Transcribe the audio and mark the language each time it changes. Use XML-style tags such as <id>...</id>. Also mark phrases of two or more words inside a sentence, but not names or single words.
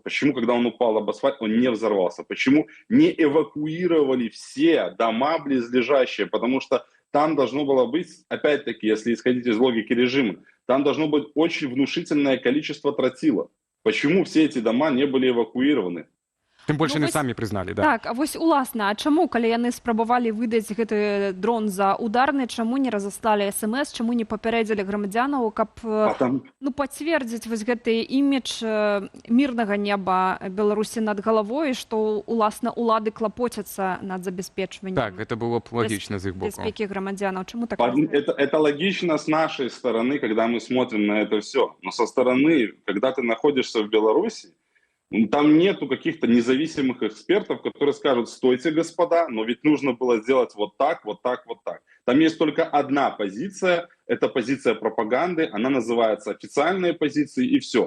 <ru>Почему, когда он упал об асфальт, он не взорвался? Почему не эвакуировали все дома близлежащие? Потому что там должно было быть, опять-таки, если исходить из логики режима, там должно быть очень внушительное количество тротила. Почему все эти дома не были эвакуированы?</ru> <be>Тым больше яны самі прызналі, да. Так, а вось уласна, а чаму, калі яны спрабавалі выдаць гэты дрон за ударны, чаму не разаслалі СМС, чаму не папярэдзілі грамадзянаў, каб пацвердзіць вось гэты імідж мірнага неба Беларусі над галавой, што уласна улады клапоцяцца над забеспечваннем. Так, это было б логічна з іх боку. Бяспекі грамадзянаў. Чаму так?</be> <ru>Это логично с нашей стороны, когда мы смотрим на это все. Но со стороны, когда ты находишься в Беларуси, там нету каких-то независимых экспертов, которые скажут: стойте, господа, но ведь нужно было сделать вот так, вот так, вот так. Там есть только одна позиция, это позиция пропаганды, она называется официальные позиции, и все.</ru>